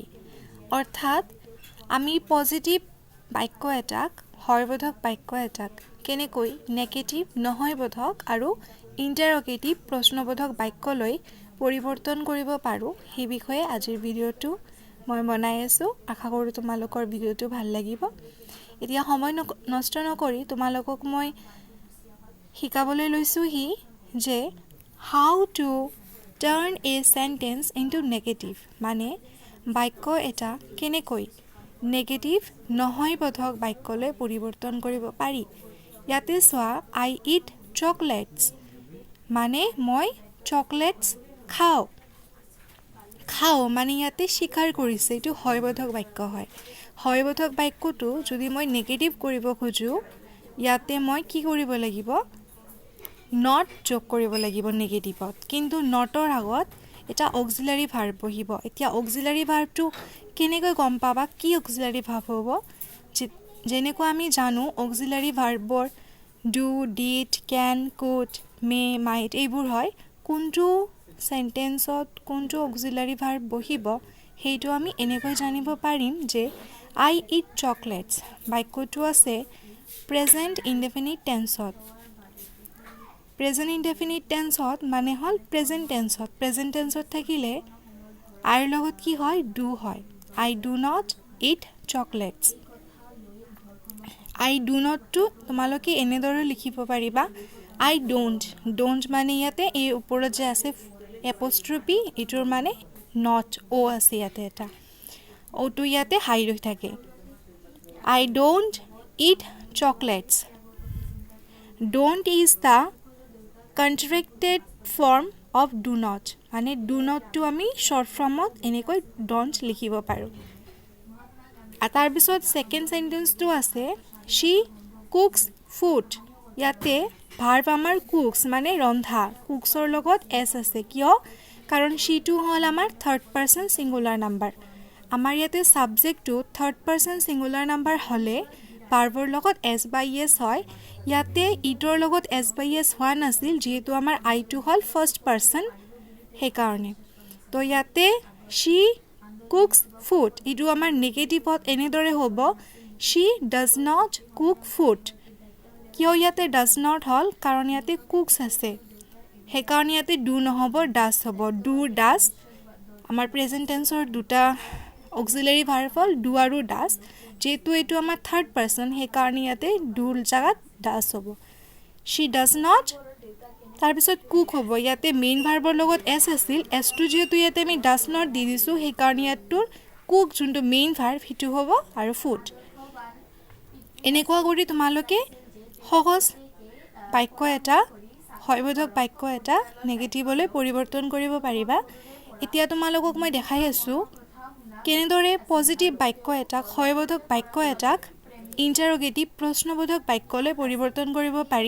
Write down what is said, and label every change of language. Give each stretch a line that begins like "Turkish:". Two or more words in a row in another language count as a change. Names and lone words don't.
Assamese: অৰ্থাৎ আমি পজিটিভ বাক্য এটাক হয়বোধক বাক্য এটাক কেনেকৈ নেগেটিভ নহয়বোধক আৰু ইণ্টাৰগেটিভ প্ৰশ্নবোধক বাক্যলৈ পৰিৱৰ্তন কৰিব পাৰো সেই বিষয়ে আজিৰ ভিডিঅ'টো মই বনাই আছো। আশা কৰো তোমালোকৰ ভিডিঅ'টো ভাল লাগিব। এতিয়া সময় নষ্ট নকৰি তোমালোকক মই শিকাবলৈ লৈছো যে
English: how to turn a sentence into negative
Assamese: মানে বাক্য এটা কেনেকৈ নেগেটিভ নহয়বোধক বাক্যলৈ পৰিৱৰ্তন কৰিব পাৰি। ইয়াতে চোৱা
English: I eat chocolates
Assamese: মানে মই চকলেটস খাও মানে ইয়াতে স্বীকাৰ কৰিছে, এইটো হয়বোধক বাক্য হয়। হয়বোধক বাক্যটো যদি মই নেগেটিভ কৰিব খোজো ইয়াতে মই কি কৰিব লাগিব, নট যোগ কৰিব লাগিব নেগেটিভত। কিন্তু নটৰ আগত এটা
English: auxiliary verb
Assamese: বহিব। এতিয়া
English: auxiliary verbটো
Assamese: কেনেকৈ গম পাবা কি
English: auxiliary verb
Assamese: হ'ব? যেনেকৈ আমি জানো
English: auxiliary verbৰ do, did, can, could, may, might
Assamese: এইবোৰ হয়। কোনটো সেন্টেন্সত কোনটো
English: auxiliary verb
Assamese: বহিব সেইটো আমি এনেকৈ জানিব পাৰিম যে
English: I eat chocolates
Assamese: বাক্যটো আছে
English: present indefinite tenseত। present indefinite tenseত
Assamese: মানে হল
English: present tenseত। present tenseত
Assamese: থাকিলে আৰ লগত কি হয়, ডু হয়।
English: I do not eat chocolates। I do not to
Assamese: তোমালোকে এনেদৰে লিখিব পাৰিবা
English: I don't
Assamese: মানে ইয়াতে এই ওপৰত যে আছে এপোষ্ট্ৰফি এটোৰ মানে নট ও আছে ইয়াতে এটা ওটো ইয়াতে হাই হৈ থাকে।
English: I don't eat chocolates। Don't is the contracted form of do not মানে do not to আমি short formত এনেকৈ don't
Assamese: লিখিব পাৰো। তাৰ পিছত
English: second sentenceটো
Assamese: আছে
English: she cooks food।
Assamese: ইয়াতে ভাৰ্ব আমাৰ কুকস মানে ৰন্ধা, কুকসৰ লগত এস আছে। কিয়? কাৰণ she টো হল আমাৰ
English: third person singular number.
Assamese: আমাৰ ইয়াতে সাবজেক্টটো
English: third person singular number
Assamese: হলে ভাৰ্বৰ লগত
English: s by s
Assamese: হয়। ইয়াতে ইটৰ লগত
English: s by s
Assamese: হোৱা নাছিল যেহেতু আমাৰ আই টো হল
English: first person
Assamese: সেই কাৰণে। তো ইয়াতে
English: she cooks food
Assamese: ইটো আমাৰ নেগেটিভত এনেদৰে হ'ব
English: she does not cook food।
Assamese: কিয় ইয়াতে
English: does not
Assamese: হল? কাৰণ ইয়াতে cooks আছে সেইকাৰণে ইয়াতে do নহব does হ'ব।
English: do does
Assamese: আমাৰ প্ৰেজেন্ট টেন্সৰ দুটা
English: auxiliary verb
Assamese: হল do আৰু does। যেহেতু এইটো আমাৰ
English: third person
Assamese: সেইকাৰণে ইয়াতে do জাগাত does হ'ব।
English: she does not
Assamese: তাৰ পিছত কুক হ'ব। ইয়াতে
English: main verbৰ
Assamese: লগত এস আছিল, এসটো যেহেতু ইয়াতে আমি
English: does not
Assamese: দি দিছো সেইকাৰণে ইয়াতটোৰ কুক যোনটো
English: main verb
Assamese: সেইটো হ'ব আৰু ফুড। এনেকুৱা কৰি তোমালোকে সহজ বাক্য এটা হয়বোধক বাক্য এটা নেগেটিভলৈ পৰিৱৰ্তন কৰিব পাৰিবা। এতিয়া তোমালোকক মই দেখাই আছো কেনেদৰে পজিটিভ বাক্য এটাক হয়বোধক বাক্য এটাক ইণ্টাৰগেটিভ প্ৰশ্নবোধক বাক্যলৈ পৰিৱৰ্তন কৰিব পাৰি।